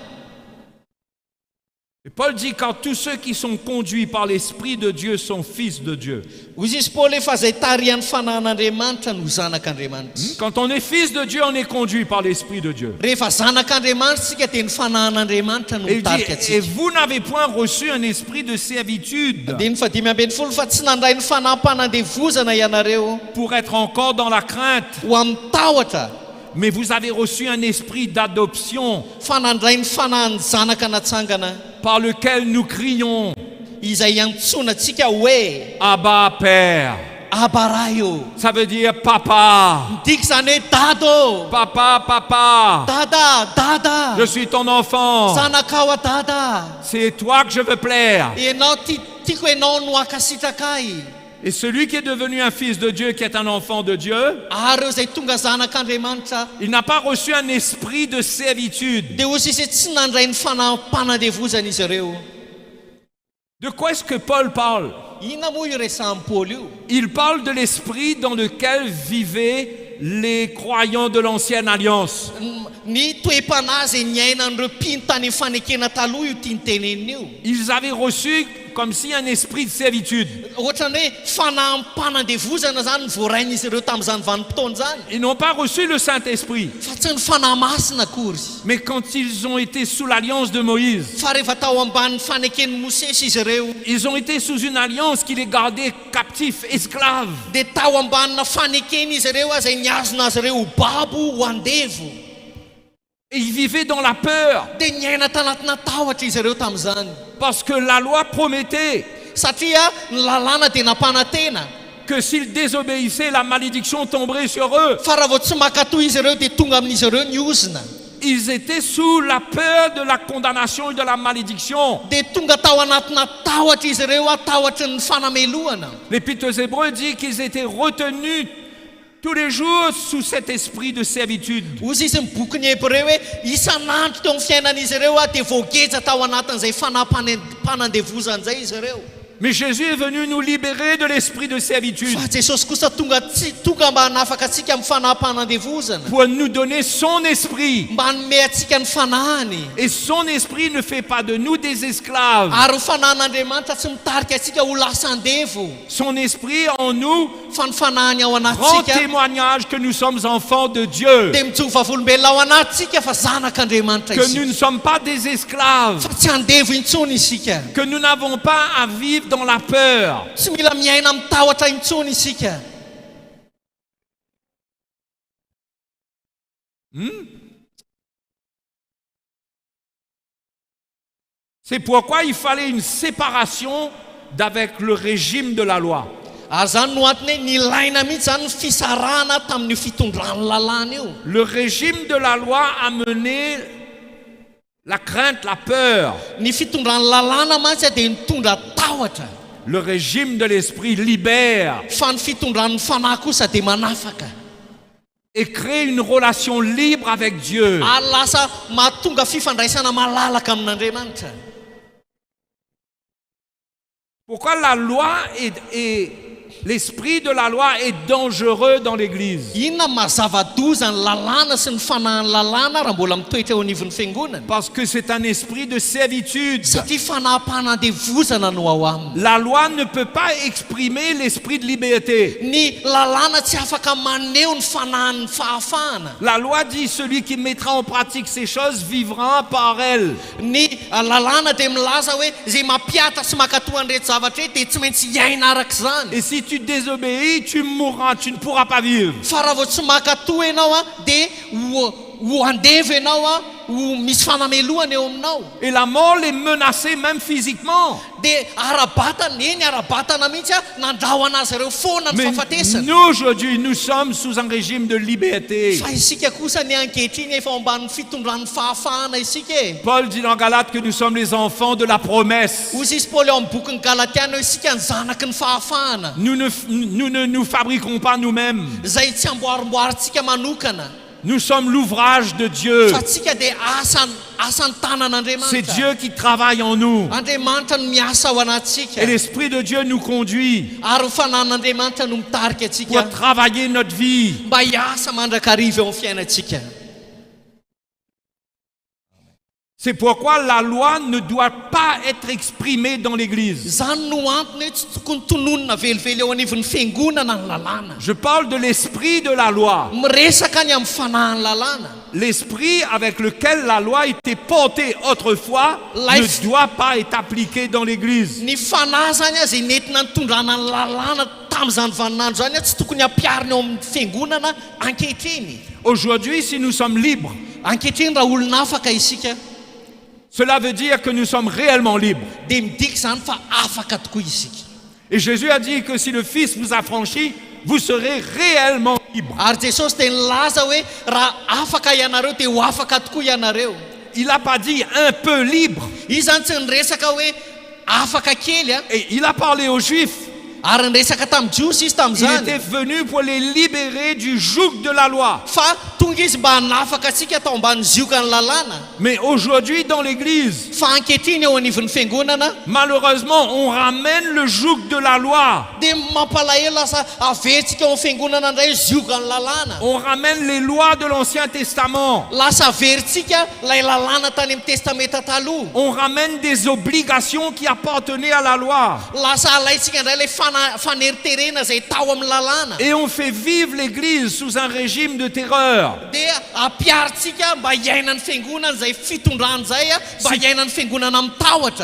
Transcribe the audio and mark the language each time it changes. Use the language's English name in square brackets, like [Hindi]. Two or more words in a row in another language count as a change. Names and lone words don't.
[French] Et Paul dit, car tous ceux qui sont conduits par l'Esprit de Dieu sont fils de Dieu. [Malagasy] Hoy izy Paul efa zay tarihan'ny fanahin'Andriamanitra no zanak'Andriamanitra. [French] Quand on est fils de Dieu, on est conduit par l'Esprit de Dieu. [Malagasy] Rehefa zanak'Andriamanitra tsika dia ny fanahin'Andriamanitra no [French] Et il dit, [Malagasy] mitarika [French] et [Malagasy] atsika. [French] vous n'avez point reçu un esprit de servitude [Malagasy] Dia ny 5:20 fa tsy nandray ny fanampanandevozana ianareo [French] pour être encore dans la crainte, [Malagasy] ho amin'ny tahotra, [French] mais vous avez reçu un esprit d'adoption [Malagasy] fa nandray ny fanahin'ny zanaka natsangana [French] par lequel nous crions, [Malagasy] izay antsonantsika hoe [French] Abba Père. [Malagasy] abaraio. [French] Ça veut dire papa, [Malagasy] Midika zany hoe dado. [French] papa, papa. [Malagasy] Dada. [French] Je suis ton enfant. [Malagasy] Zanakao dada. [French] C'est toi que je veux plaire. [Malagasy] Ianao tiako ianao no akasitraka ahy. [French] Et celui qui est devenu un fils de Dieu, qui est un enfant de Dieu, [Malagasy] Ary ireo zay tonga zanak'Andriamanitra [French] il n'a pas reçu un esprit de servitude. [Malagasy] dia ozy izy tsy nandray ny fanampanandevozana izy ireo. [French] De quoi est-ce que Paul parle? [Malagasy] Inona moa io resahan'ny Paoly io? [French] Il parle de l'esprit dans lequel vivaient les croyants de l'ancienne alliance. [Malagasy] Ny toe-panahy zay niainan'ireo mpino tany amin'ny fanekena taloha io tia ny tenenina io. [French] Ils avaient reçu comme si un esprit de servitude. [Malagasy] Ohatrany hoe fanaham-panandevozana zany voarain'izy ireo tamin'izany vanim-potoana zany. [French] Ils n'ont pas reçu le Saint-Esprit. [Malagasy] Fa tsy ny fanahy masina akory. [French] Mais quand ils ont été sous l'alliance de Moïse, [Malagasy] Fa rehefa tao ambanin'ny faneken'ny Mosesy izy ireo, [French] ils ont été sous une alliance qui les gardait captifs, esclaves. [Malagasy] dia tao ambanina fanekeny izy ireo izay niazona azy ireo ho babo ho andevo. [French] Et ils vivaient dans la peur. [Malagasy] Dia niaina tanatina tahotra izy ireo tamin'izany. [French] Parce que la loi promettait [Malagasy] Satria ny lalàna dia nampanantena. [French] que s'ils désobéissaient, la malédiction tomberait sur eux. [Malagasy] Fa raha vao tsy makatoy izy ireo dia tonga amin'izy ireo ny ozina. [French] Ils étaient sous la peur de la condamnation et de la malédiction. [Malagasy] Dia tonga tao anatina tahotra izy ireo tahotra ny fanamelohana. [French] L'Épître aux Hébreux dit qu'ils étaient retenus tous les jours sous cet esprit de servitude. [Malagasy] Ozy izy mibokiny Hébreu hoe isan'andro teo amin'ny fiainan'izy ireo dia voageja tao anatin'izay fanampanandevozana izay izy ireo. [French] Mais Jésus est venu nous libérer de l'esprit de servitude [Malagasy] Fa Jesosy kosa tonga mba hanafaka antsika amin'ny fanampanandevozana, [French] pour nous donner son esprit. [Malagasy] mba hanome antsika ny fanahany. [French] Et son esprit ne fait pas de nous des esclaves. [Malagasy] Ary fanahin'Andriamanitra tsy mitarika antsika ho lasa andevo, [French] Son esprit en nous [Malagasy] fa ny fanahany ao [French] rend [Malagasy] anatsika [French] témoignage que nous sommes enfants de Dieu, [Malagasy] dia mijova volombelona ao anatsika fa zanak'Andriamanitra [French] que nous [Malagasy] isika, [French] ne sommes pas des esclaves, [Malagasy] fa tsy andevo intsony isika, [French] que nous n'avons pas à vivre dans la peur. [Malagasy] tsy mila miaina amin'ny tahotra intsony isika. [French] C'est pourquoi il fallait une séparation d'avec le régime de la loi. [Malagasy] Ary zany no antony hoe nilaina mihitsy zany ny fisarahana tamin'io fitondran'ny lalàna io. [French] Le régime de la loi a mené la crainte, la peur. [Malagasy] Ny fitondran'ny lalàna mantsy dia nitondra tahotra, [French] Le régime de l'esprit libère [Malagasy] fa ny fitondran'ny fanahy kosa dia manafaka, [French] et crée une relation libre avec Dieu. [Malagasy] ary lasa mahatonga fifandraisana malalaka amin'Andriamanitra. [French] Pourquoi la loi et l'esprit de la loi est dangereux dans l'Église? [Malagasy] Inona mazava-doza ny lalàna sy ny fanahin'ny lalàna raha mbola mitoetra eo anivon'ny fiangonana? [French] Parce que c'est un esprit de servitude. [Malagasy] Satria fanaham-panandevozana no ao aminy. [French] La loi ne peut pas exprimer l'esprit de liberté. [Malagasy] Ny lalàna tsy afaka maneho ny fanahin'ny fahafahana. [French] La loi dit celui qui mettra en pratique ces choses vivra par elles. [Malagasy] Ny lalàna dia milaza hoe zay mampiatra sy makatoa an'ireto zavatra dia tsy maintsy hiaina arak'izany. [French] Et si tu désobéis, tu mourras, tu ne pourras pas vivre. [Malagasy] Fa raha vao tsy makatoa ianao dia ho andeva ianao ho misy fanamelohana eo aminao. [French] Et la mort les menaçait même physiquement. [Malagasy] Dia arabatana mihitsy nandraho anazy ireo foana ny [French] Mais [Malagasy] fahafatesana. [French] nous aujourd'hui, nous sommes sous un régime de liberté. [Malagasy] Fa isika kosa ny ankehitriny efa ambanin'ny fitondran'ny fahafahana isika e. [French] Paul dit dans Galates que nous sommes les enfants de la promesse. [Malagasy] Ozy izy Paoly eo amin'ny bokin'ny Galatiana hoe isika ny zanaky ny fahafahana, [French] Nous ne nous fabriquons pas nous-mêmes. [Malagasy] izay tsy amboarimboarintsika manokana, [French] Nous sommes l'ouvrage de Dieu. [Malagasy] fa tsika dia asan'ny tanan'Andriamanitra. [French] C'est Dieu qui travaille en nous. [Malagasy] Andriamanitra no miasa ao anatsika, [French] Et l'Esprit de Dieu nous conduit [Malagasy] ary fanahin'Andriamanitra no mitarika [French] pour [Malagasy] atsika [French] travailler notre vie. [Malagasy] mba hiasa mandrakariva eo amin'ny fiainantsika. [French] C'est pourquoi la loi ne doit pas être exprimée dans l'Église. [Malagasy] Zany no antony hoe tsy tokony tononina velively eo anivon'ny fiangonana ny lalàna. [French] Je parle de l'esprit de la loi. [Malagasy] Miresaka ny amin'ny fanahin'ny lalàna. [French] L'esprit avec lequel la loi était portée autrefois ne doit pas être appliqué dans l'Église. [Malagasy] Ny fanahy zany zay nentina nitondrana ny lalàna tamin'izany vaninandro zany tsy tokony ampiarina eo amin'ny fiangonana ankehitriny. [French] Aujourd'hui, si nous sommes libres, [Malagasy] Ankehitriny raha olona afaka isika [French] cela veut dire que nous sommes réellement libres. [Malagasy] dia midika zany fa afaka tokoa isika. [French] Et Jésus a dit que si le Fils vous affranchit, vous serez réellement libres. [Malagasy] Ary Jesosy dia nilaza hoe raha afaka ianareo dia ho afaka tokoa ianareo. [French] Il n'a pas dit un peu libre. [Malagasy] Izy zany tsy niresaka hoe afaka kely [French] Et il a parlé aux Juifs. [Malagasy] ary nresaka tamin'ny jiosy izy [French] Il [Malagasy] tamin'izany [French] était venu pour les libérer du joug de la loi. [Malagasy] fa tonga izy mba hanafaka atsika atao mbany zioka ny lalàna [French] Mais aujourd'hui, dans l'église, [Malagasy] fa ankehitriny eo anivon'ny fiangonana [French] malheureusement, on ramène le joug de la loi. [Malagasy] dia mampalahelo lasa avetsika eo amin'ny fiangonana indray zioka ny lalàna [French] On ramène les lois de l'Ancien Testament. [Malagasy] lasa averintsika lay lalàna tany amin'ny testamenta taloha [French] On ramène des obligations qui appartenaient à la loi. [Malagasy] lasa alaitsika indray lay faneriterena zay tao amin'ny lalàna [French] Et on fait vivre l'église sous un régime de terreur. [Malagasy] dia apiaritsika mba hiainan'ny fiangonana zay fitondrany zay mba hiainan'ny fiangonana amin'ny tahotra